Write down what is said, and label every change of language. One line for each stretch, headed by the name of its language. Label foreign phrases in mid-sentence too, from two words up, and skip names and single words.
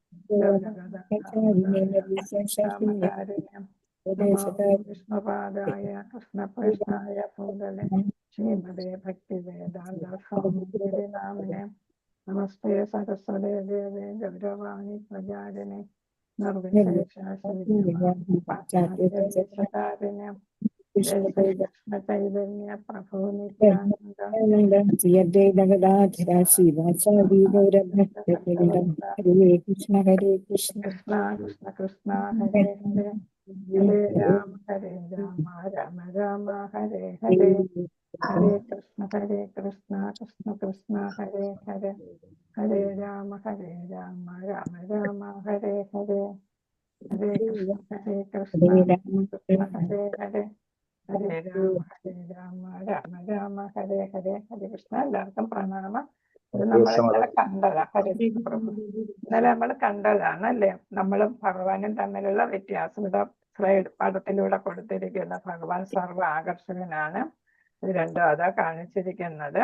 Sanskrit: രാമകാരുണ്യം നമോ വിഷ്ണുപാദായ കൃഷ്ണപ്രസായ ഭൂതലേ ശ്രീമതേ ഭക്തിവേദാന്ത സ്വാമിയുടെ നാമിനെ നമസ്തേ സരസ്വതേ ദേവേ ഗൗരവാണി പ്രചാരിണേ നിർവിശേഷാശുചാരിണേ ജയ ശ്രീകൃഷ്ണ ചൈതന്യ പ്രഭു നിത്യാനന്ദ കൃഷ്ണ ഹരേ കൃഷ്ണ കൃഷ്ണ കൃഷ്ണ കൃഷ്ണ ഹരേ ഹരേ ഹരേ രാമ രാമ രാമ ഹരേ ഹരേ ഹരേ കൃഷ്ണ കൃഷ്ണ കൃഷ്ണ ഹരേ ഹരേ ഹരേ രാമ രാമ രാമ ഹരേ ഹരേ ഹരേ കൃഷ്ണ ഹരേ ഹരേ ഹരേ രാമ രാമ ഹരേ ഹരേ ഹരേ കൃഷ്ണ.
Malayalam: എല്ലാവർക്കും പ്രണാമം. ഇത് നമ്മൾ ഇന്നലെ കണ്ടതാ. ഹരേ പ്രഭു ഇന്നലെ നമ്മൾ കണ്ടതാണ് അല്ലേ? നമ്മളും ഭഗവാനും തമ്മിലുള്ള വ്യത്യാസം ഇവിടെ സ്ലൈഡ് പടത്തിലൂടെ കൊടുത്തിരിക്കുന്ന ഭഗവാൻ സർവ ആകർഷകനാണ്. ഇത് രണ്ടും അതാ കാണിച്ചിരിക്കുന്നത്.